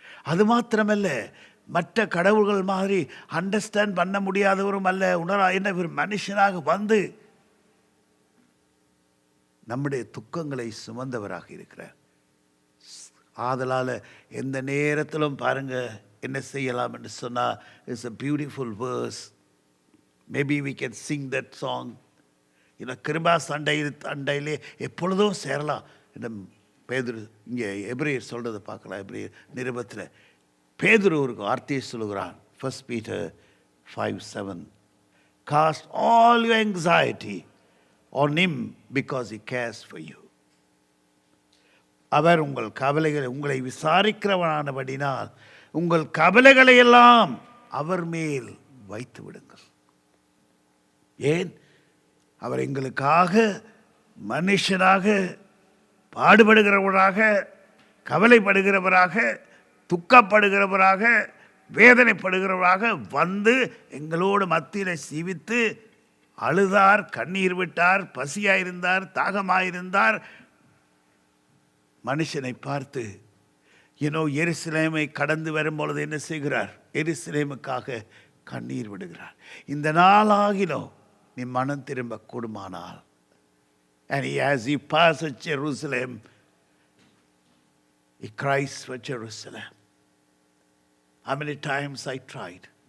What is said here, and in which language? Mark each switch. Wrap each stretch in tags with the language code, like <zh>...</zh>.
<ta>அது மாத்திரமல்ல, மற்ற கடவுள்கள் மாதிரி அண்டர்ஸ்டாண்ட் பண்ண முடியாதவரும் அல்ல, என்ன ஒரு மனுஷனாக நம்முடைய துக்கங்களை சுமந்தவராக இருக்கிறார். ஆதலால் எந்த நேரத்திலும் பாருங்க என்ன செய்யலாம் என்று சொன்னால்,</ta> <en>It's a beautiful verse. Maybe we can sing that song.</en> <ta>Kripa சண்டையிலே எப்பொழுதும் சேரலாம். பேதுரு இங்கே எபிரேயர் சொல்கிறத பார்க்கலாம். எபிரேயர் நிருபத்தில் பேதுரு ஒரு வார்த்தையை சொல்லுகிறான்.</ta> <en>1 Peter 5:7. Cast all your anxiety on him because he cares for you.</en> <ta>அவர் உங்கள் கவலைகளை உங்களை விசாரிக்கிறவனானபடினால் உங்கள் கவலைகளை எல்லாம் அவர் மேல் வைத்து விடுங்கள். ஏன்? அவர் எங்களுக்காக மனுஷனாக பாடுபடுகிறவராக, கவலைப்படுகிறவராக, துக்கப்படுகிறவராக, வேதனைப்படுகிறவராக எங்களோடு மத்தியில் சீவித்து அழுதார், கண்ணீர் விட்டார், பசியாயிருந்தார், தாகமாயிருந்தார். மனுஷனை பார்த்து எருசலேமை கடந்து வரும்பொழுது என்ன செய்கிறார்? எருசலேமுக்காக கண்ணீர் விடுகிறார். இந்த நாளாகிலும் நீ மனம் திரும்ப கூடுமானால்,</ta> <en>and as he passes Jerusalem, he cries for Jerusalem. How many times I tried.</en>